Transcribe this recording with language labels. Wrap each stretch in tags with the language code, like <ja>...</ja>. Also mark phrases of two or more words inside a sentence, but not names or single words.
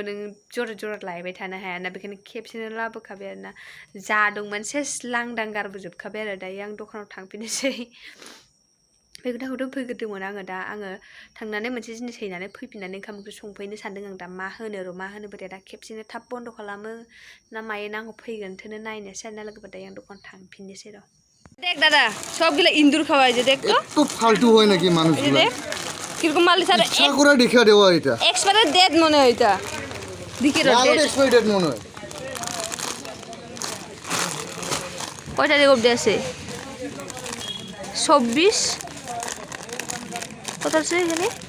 <brx>नों जरा लायबाय थानो हायाना बेखायनो खेबसेनो लाबोखाबाय आरोना जा दंमोन सेस लांदां गारबोजोबखाबाय आरो दायो आं दखानाव थांफिननोसै बे खोथाखौथ' फैग्रोदोंमोन आङो दा आङो थांनानै मोनसे जिनिस हैनानै फैफिननानै ओंखाम ओंख्रि संफैनो सानदों आं दा मा होनो बोरै दा खेबसेनो थाब बन्द' खालामो ना मायो ना आंखौ फैगोन थोनो नायनोसै आरोना लोगोफोर दायो आं दखान थांफिननोसै र'</brx> <bn>দেখ দাদা সবগুলো ইন্দুর খাওয়াই যে দেখ তো একটু ফালতু হয় নাকি মানুষগুলো দেখ কিরকম মাল স্যার ইচ্ছা করে দেখা দেওয়া এটা</bn> <en>expiry date</en> <bn>মনে হয় এটা দেখি রে আগে এক্সপায়ার মনে হয় কয়টা দিয়ে অবধি আছে 24 কত আছে এখানে</bn>